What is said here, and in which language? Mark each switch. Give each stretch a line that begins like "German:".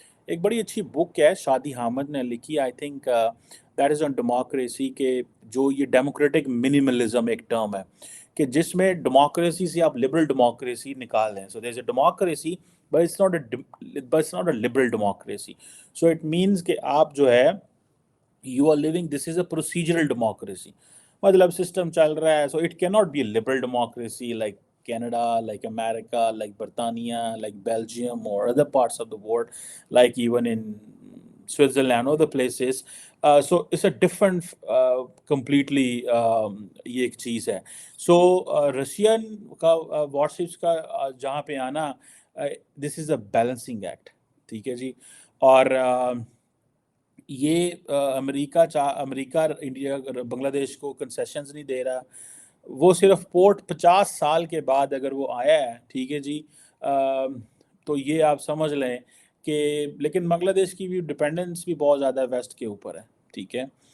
Urdu: ایک بڑی اچھی بک ہے شادی حامد نے لکھی,
English: I think that is on democracy,
Urdu: کہ جو یہ ڈیموکریٹک منیملزم ایک ٹرم ہے کہ جس میں ڈیموکریسی سے آپ لبرل ڈیموکریسی نکال دیں.
English: So there is a democracy but it's not a liberal democracy. So it means
Urdu: کہ آپ جو ہے
English: you are living, this is a procedural democracy.
Urdu: مطلب سسٹم چل رہا ہے.
English: So it cannot be a liberal democracy like Canada, like America, like Britannia, like Belgium or other parts of the world, like even in Switzerland, other places. So it's a different completely
Urdu: یہ ایک چیز ہے. So Russian کا وار ships کا جہاں پہ آنا,
English: this is a balancing act,
Urdu: ٹھیک ہے جی. اور یہ امریکہ انڈیا بنگلہ دیش کو کنسیشنز نہیں دے رہا, وہ صرف پورٹ 50 سال کے بعد اگر وہ آیا ہے, ٹھیک ہے جی, تو یہ آپ سمجھ لیں کہ, لیکن بنگلہ دیش کی بھی ڈپینڈنس بھی بہت زیادہ ویسٹ کے اوپر ہے, ٹھیک ہے.